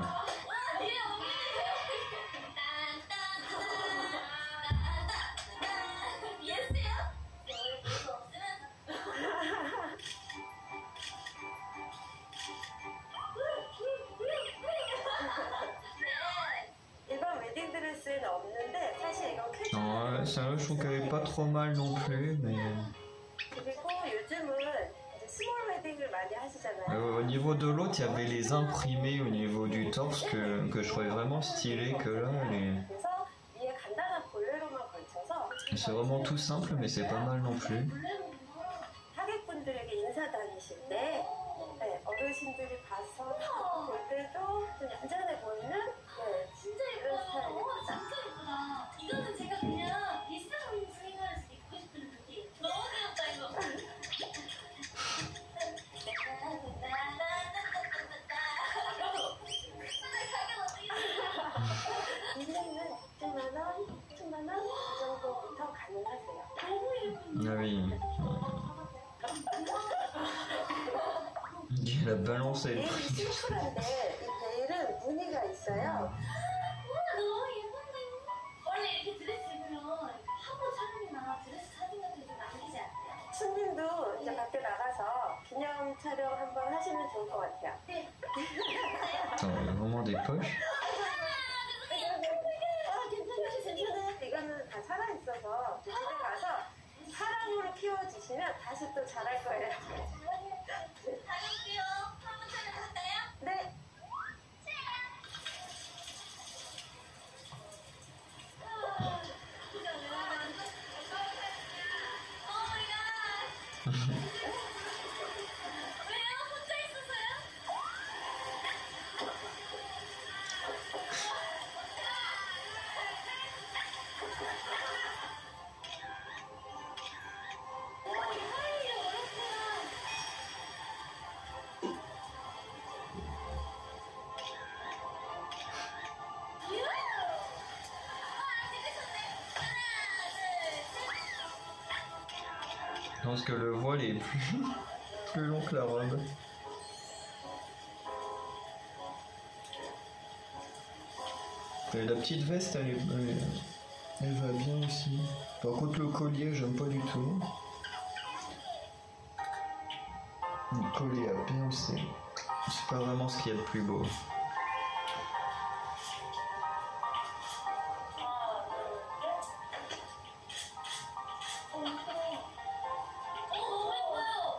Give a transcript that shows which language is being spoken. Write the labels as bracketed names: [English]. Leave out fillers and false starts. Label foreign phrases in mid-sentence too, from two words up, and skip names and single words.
[Korean] 와, 뒤에 옮기세요. 딴딴딴딴딴딴. 이해했어요? 오늘 볼수 없으면 일반 웨딩 드레스에는 없는데 사실 이건 캐주얼. [French] Non, celle-là, je trouve qu'elle est pas trop mal non plus, mais [Korean] 그리고 요즘은 이제 스몰 웨딩을 많이 하시잖아요. [French] au niveau de l'autre, il y avait les imprimés au niveau du torse que je trouvais vraiment stylé, que là, [Korean] 그래서 위에 간단한 볼레로만 걸쳐서 [French] c'est vraiment tout simple, mais c'est pas mal non plus. [Korean] 하객분들에게 인사 다니실 때 네, 어르신들이 봐서 볼 때도 좀 얌전해 보이는 네, 진짜 이런 예뻐요. 스타일이 와, 진짜 예쁘다. 이거는 제가 그냥 비싼 스윙하면서 입고 싶은 느낌. 너무 귀엽다, 이거. 인생은 10만 원, 10만 원 이 정도부터 가능하세요. [French] Ah oui. Il a balancé le [Korean] 베일이 [French] prix. [Korean] 심플한데 이 베일은 무늬가 있어요. 우와, 너무 예쁜데. 원래 이렇게 드레스 입으면 화보 촬영이나 드레스 사진 같은 거 남기지 않아요? 손님도 이제 밖에 나가서 기념 촬영 한번 하시면 좋을 것 같아요. 네. [French] Attends, il y a vraiment des poches. [Korean] 괜찮아요. 이거는 다 살아있어서 집에 가서 사랑으로 키워주시면 다시 또 자랄 거예요. 다녀올게요. 화보 촬영 갈까요? 네. 왜요? 혼자 있었어요? 사이에 어렵구나. [French] Je pense que le voile est plus, plus long que la robe. Et la petite veste, elle va bien aussi. Par contre, le collier, j'aime pas du tout. Le collier à perles, c'est pas vraiment ce qu'il y a de plus beau. [Korean] 너무 예뻐요.